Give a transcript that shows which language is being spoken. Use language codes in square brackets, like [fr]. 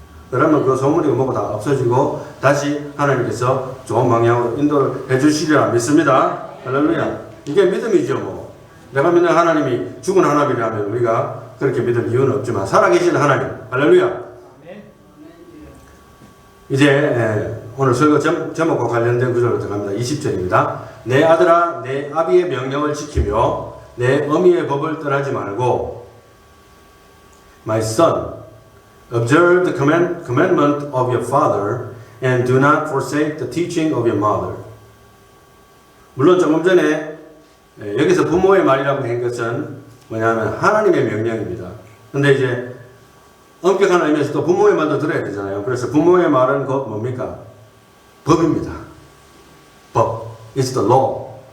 [ko] 그러면 그 소문이고 뭐고 다 없어지고 다시 하나님께서 좋은 방향으로 인도를 해주시리라 믿습니다. 할렐루야. 이게 믿음이죠. 뭐 내가 믿는 하나님이 죽은 하나님이라면 우리가 그렇게 믿을 이유는 없지만 살아계신 하나님. 할렐루야. 이제 오늘 설교 제목과 관련된 구절로 들어갑니다. 20절입니다. 내 아들아 내 아비의 명령을 지키며 내 어미의 법을 떠나지 말고 [en] My son, observe the commandment of your father and do not forsake the teaching of your mother. [ko] 물론 조금 전에 여기서 부모의 말이라고 한 것은 뭐냐면 하나님의 명령입니다. 근데 이제 엄격한 의미에서 또 부모의 말도 들어야 되잖아요. 그래서 부모의 말은 곧 뭡니까? 법입니다. 법. [en] It's the law.